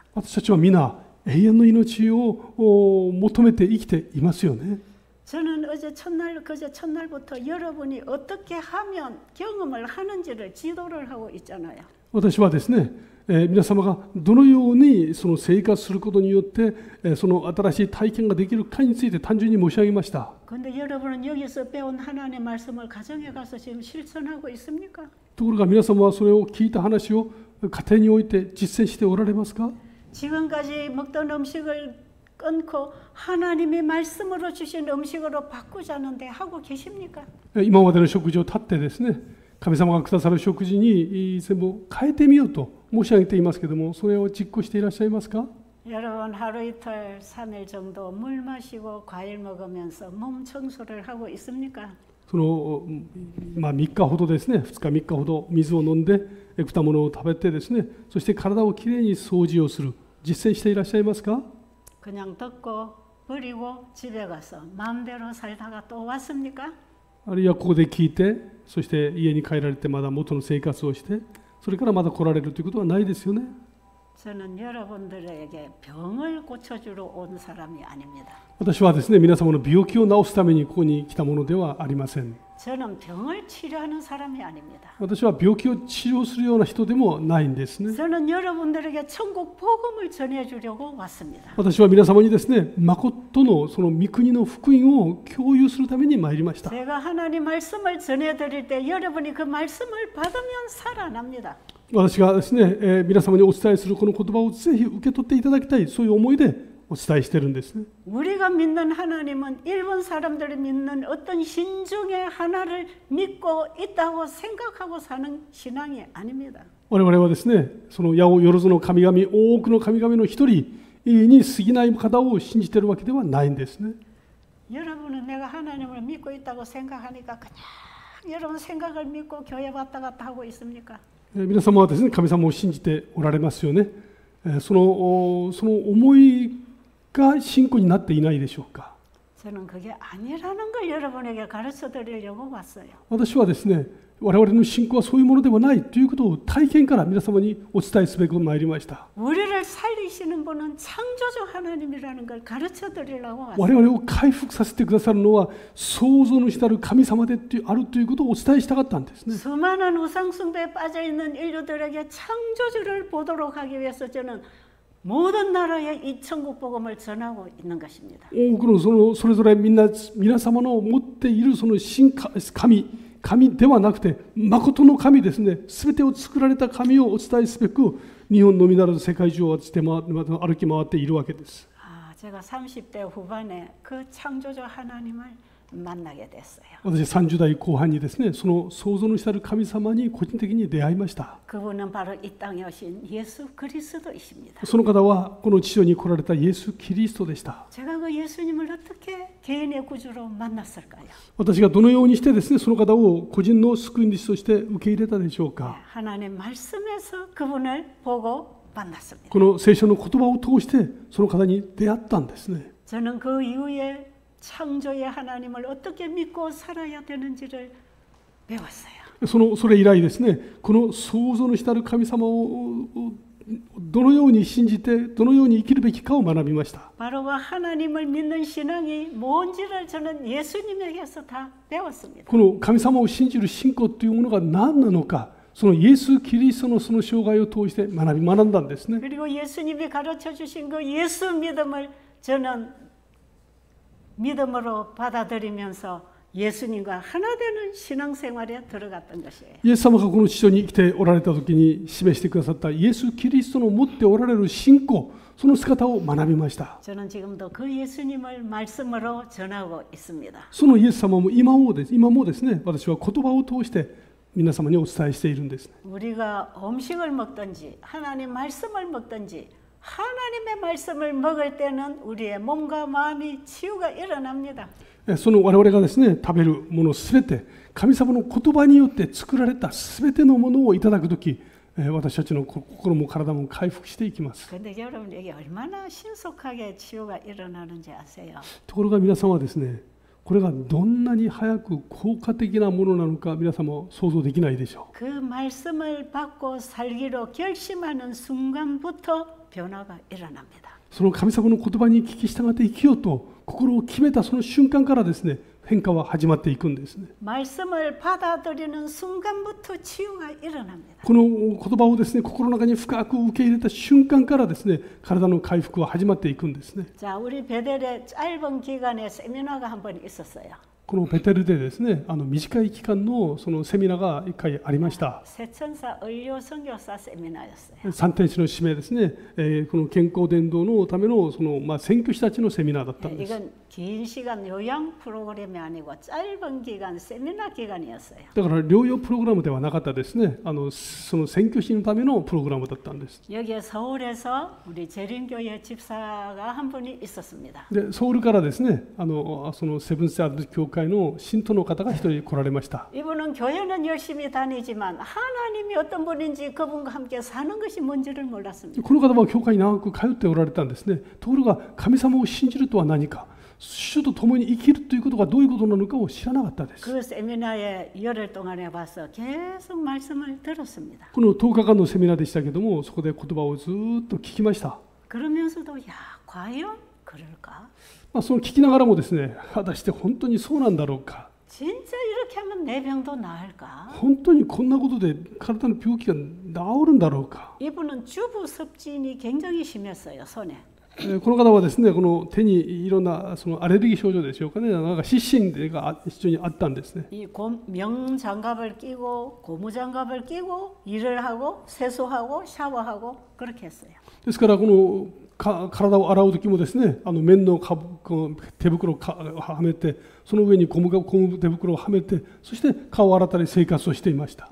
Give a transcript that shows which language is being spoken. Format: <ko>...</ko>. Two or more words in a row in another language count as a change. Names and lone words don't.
<ja>私たちは皆永遠の命を求めて生きていますよね。</ja> <ko>저는 그제 첫날부터 여러분이 어떻게 하면 경험을 하는지를 지도를 하고 있잖아요.</ko> <ja>私はですね、皆様がどのようにその生活することによってその新しい体験ができるかについて単純に申し上げました。</ja> <ko>근데 여러분은 여기서 배운 하나님의 말씀을 가정에 가서 지금 실천하고 있습니까?</ko> <ja>ところが皆様はそれを聞いた話を家庭において実践しておられますか？</ja> <ko>지금까지 먹던 음식을 끊고 하나님의 말씀으로 주신 음식으로 바꾸자는데 하고 계십니까?</ko> <ja>今までの食事を断ってですね、神様がくださる食事に全部変えてみようと申し上げていますけれども、それを実行していらっしゃいますか？</ja> <ko>여러분 하루 이틀 3일 정도 물 마시고 과일 먹으면서 몸 청소를 하고 있습니까?</ko> <ja>その3日ほどですね、2日3日ほど水を飲んで果物を食べてですね、そして体をきれいに掃除をする、実践していらっしゃいますか？</ja> <ko>그냥 듣고 버리고 집에 가서 마음대로 살다가 또 왔습니까?</ko> <ja>あるいはここで聞いて、そして家に帰られてまだ元の生活をして、それからまた来られるということはないですよね。</ja> <ko>저는 여러분들에게 병을 고쳐주러 온 사람이 아닙니다.</ko> <ja>私はですね、皆様の病気を治すためにここに来たものではありません。</ja> <ko>저는 병을 치료하는 사람이 아닙니다.</ko> <ja>私は病気を治療するような人でもないんですね。</ja> <ko>저는 여러분들에게 천국 복음을 전해주려고 왔습니다.</ko> <ja>私は皆様にですね、誠のその御国の福音を共有するために参りました。</ja> <ko>제가 하나님 말씀을 전해드릴 때 여러분이 그 말씀을 받으면 살아납니다.</ko> <ja>私がですね、皆様にお伝えするこの言葉をぜひ受け取っていただきたい、そういう思いでお伝えしているんですね。</ja> <ko>우리가 믿는 하나님은 일본 사람들이 믿는 어떤 신 중에 하나를 믿고 있다고 생각하고 사는 신앙이 아닙니다.</ko> <ja>我々はですね、その八百万の神々、多くの神々の一人に過ぎない方を信じているわけではないんですね。</ja> <ko>여러분은 내가 하나님을 믿고 있다고 생각하니까 그냥 여러분 생각을 믿고 교회 왔다 갔다 하고 있습니까?</ko> <ja>皆様はですね、神様を信じておられますよね。その思いが信仰になっていないでしょうか。</ja> <ko>저는 그게 아니라는 걸 여러분에게 가르쳐 드리려고 왔어요.</ko> <ja>私はですね、我々の信仰はそういうものではないということを体験から皆様にお伝えすべく参りました。</ja> <ko>우리를 살리시는 분은 창조주 하나님이라는 걸 가르쳐 드리려고 왔어요.</ko> <ja>我々を回復させてくださるのは創造主なる神様であるということをお伝えしたかったんですね。</ja> <ko>수많은 우상숭배에 빠져 있는 인류들에게 창조주를 보도록 하기 위해서 저는 모든 나라에 이 천국 복음을 전하고 있는 것입니다.</ko> <ja>多くのそれぞれ皆様の持っているその神ではなくて誠の神ですね、すべてを作られた神をお伝えすべく日本のみならず世界中を歩き回っているわけです。</ja> <ko>제가 30대 후반에 그 창조주 하나님을 만나게 됐어요.</ko> <ja>私30代後半にですね、その創造主たる神様に個人的に出会いました。</ja> <ko>그분은 바로 이 땅에 오신 예수 그리스도이십니다.</ko> <ja>その方はこの地上に来られたイエス・キリストでした。</ja> <ko>제가 그 예수님을 어떻게 개인의 구주로 만났을까요?</ko> <ja>私がどのようにしてですね、その方を個人の救い主として受け入れたでしょうか。</ja> <ko>하나님 말씀에서 그분을 보고 만났습니다.</ko> <ja>この聖書の言葉を通してその方に出会ったんですね。</ja> <ko>저는 그 이후에 창조의 하나님을 어떻게 믿고 살아야 되는지를 배웠어요.</ko> <ja>それ以来ですね、この創造主たる神様どのように信じてどのように生きるべきかを学びました。</ja> <ko>바로 하나님을 믿는 신앙이 뭔지를 저는 예수님에게서 다 배웠습니다.</ko> <ja>この神様を信じる信仰というものが何なのか、そのイエス・キリストのその生涯を通して学んだんですね。</ja> <ko>그리고 예수님이 가르쳐 주신 그 예수 믿음을 저는 믿음으로 받아들이면서 예수님과 하나 되는 신앙생활에 들어갔던 것이에요.</ko> <ja>イエス様がこの地上に生きておられた時に示してくださったイエス・キリストの持っておられる信仰、その姿を学びました。</ja> <ko>저는 지금도 그 예수님을 말씀으로 전하고 있습니다.</ko> <ja>そのイエス様も今もですね、私は言葉を通して皆様にお伝えしているんです。</ja> <ko>우리가 음식을 먹든지 하나님 말씀을 먹든지 하나님의 말씀을 먹을 때는 우리의 몸과 마음이 치유가 일어납니다.</ko> <ja>その我々がですね、食べるものすべて神様の言葉によって作られたすべてのものをいただくとき、私たちの心も体も回復していきます。</ja> <ko>근데 여러분 이게 얼마나 신속하게 치유가 일어나는지 아세요?</ko> <ja>ところが皆さんはですね、これがどんなに早く効果的なものなのか皆さんも想像できないでしょう。</ja> <ko>그 말씀을 받고 살기로 결심하는 순간부터 변화가 일어납니다.</ko> <ja>その神様の言葉に聞き従って生きようと心を決めたその瞬間からですね、変化は始まっていくんですね。</ja> <ko>말씀을 받아들이는 순간부터 치유가 일어납니다.</ko> <ja>この言葉をですね、心の中に深く受け入れた瞬間からですね、体の回復は始まっていくんですね。</ja> <ko>자, 우리 베델에 짧은 기간에 세미나가 한 번 있었어요.</ko> <ja>このベテルでですね、短い期間のそのセミナーが1回ありました。</ja> <ko>세천사 의료 선교사 세미나였어요.</ko> <ja>三天使の使命ですね、この健康伝道のためのその宣教師たちのセミナーだったんです。</ja> <ko>이건 긴 시간 요양 프로그램이 아니고 짧은 기간 세미나 기간이었어요.</ko> <ja>だから療養プログラムではなかったですね。その宣教師のためのプログラムだったんです。</ja> <ko>여기에 서울에서 우리 재림교회 집사가 한 분이 있었습니다.</ko> <ja>でソウルからですね、そのセブンス・アドベント教会の信徒の方が一人来られました。</ja> <ko>이분은 교회는 열심히 다니지만 하나님이 어떤 분인지 그분과 함께 사는 것이 뭔지를 몰랐습니다.</ko> <ja>この方は教会に長く通っておられたんですね。ところが神様を信じるとは何か、主と共に生きるということがどういうことなのかを知らなかったです。</ja> <ko>그 세미나에 열흘 동안에 와서 계속 말씀을 들었습니다.</ko> <ja>この10日間のセミナーでしたけども、そこで言葉をずっと聞きました。</ja> <ko>그러면서도 야, 과연 그럴까?</ko> <ja>その聞きながらもですね、果たして本当にそうなんだろうか、</ja> <ko>진짜 이렇게 하면 내 병도 나을까?</ko> <ja>本当にこんなことで体の病気が治るんだろうか。</ja> <ko>이분은 주부 섭진이 굉장히 심했어요, 손에.</ko> <ja>この方はですね、この手にいろんなそのアレルギー症状でしょうかね、なんか湿疹が非常にあったんですね。</ja> <ko>이 명장갑을 끼고 고무장갑을 끼고 일을 하고 세수하고 샤워하고 그렇게 했어요.</ko> <ja>ですからこの体を洗う時もですね、綿の手袋をはめて、その上にゴム手袋をはめて、そして顔を洗ったり生活をしていました。</ja>